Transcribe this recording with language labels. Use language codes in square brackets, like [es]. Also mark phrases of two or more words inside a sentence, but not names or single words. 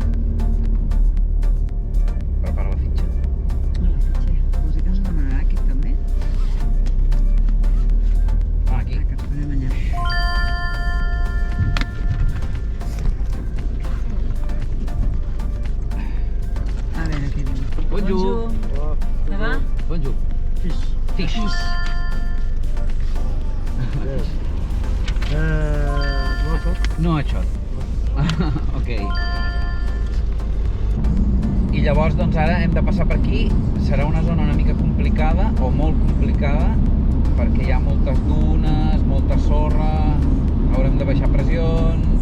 [ca] Prepara la fitxa. Vols dir que ens demanarà aquí també? Aquí. Que et podem allà. A veure què diu. [fr] Bonjour. Ça va? Bonjour. Fish. Fish. [en] Yes. What? [ca] No això. Ok. I llavors, doncs ara hem de passar per aquí. Serà una zona una mica complicada, o molt complicada, perquè hi ha moltes dunes, molta sorra, haurem de baixar pressions.